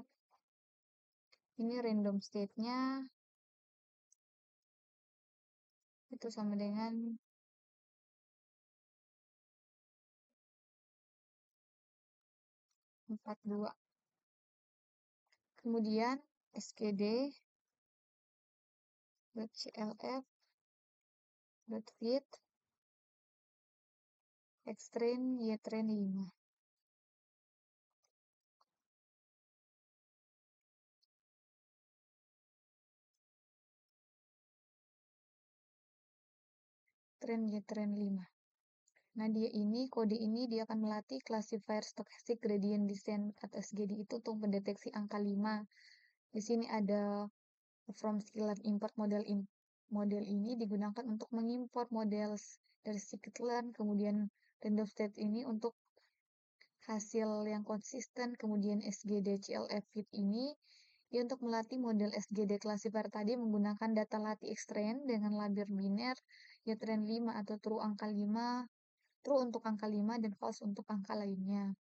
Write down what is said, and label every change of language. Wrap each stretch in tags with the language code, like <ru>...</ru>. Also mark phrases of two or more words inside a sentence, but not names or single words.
<id>Ini</id> <en>random state-</en> <id>nya itu sama dengan 42. Kemudian sgd.clf.fit X-train Y-train 5. Train Y-train 5. Nah, kode ini dia akan melatih</id> <en>classifier stochastic gradient descent</en> <id>atau SGD itu untuk mendeteksi angka 5. Di sini ada</id> <en>from sklearn import model</en> <id>ini digunakan untuk mengimport model dari sklearn, kemudian</id> <en>random state</en> <id>ini untuk hasil yang konsisten, kemudian SGD CLF fit ini dia untuk melatih model</id> <en>SGD classifier</en> <id>tadi menggunakan data latih X-train dengan label biner Y-train 5 atau true angka 5 true untuk angka 5 dan false untuk angka lainnya.</id>